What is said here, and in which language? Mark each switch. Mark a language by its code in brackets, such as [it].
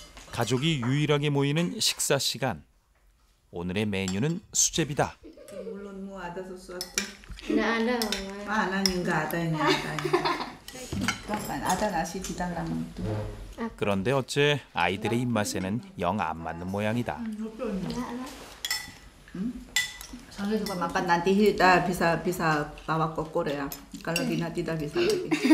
[ko] 가족이 유일하게 모이는 식사 시간. 오늘의 메뉴는 수제비다. 물론 뭐 [id] ada sesuatu. Nggak ada, Mama. Anaknya nggak adanya. Kan ada nasi di dalam itu. [ko] 그런데 어째 아이들의 입맛에는 영 안 맞는 모양이다. [id] Soalnya juga makan nanti Hilda bisa bawa ke Korea. Kalau Dina tidak bisa lagi.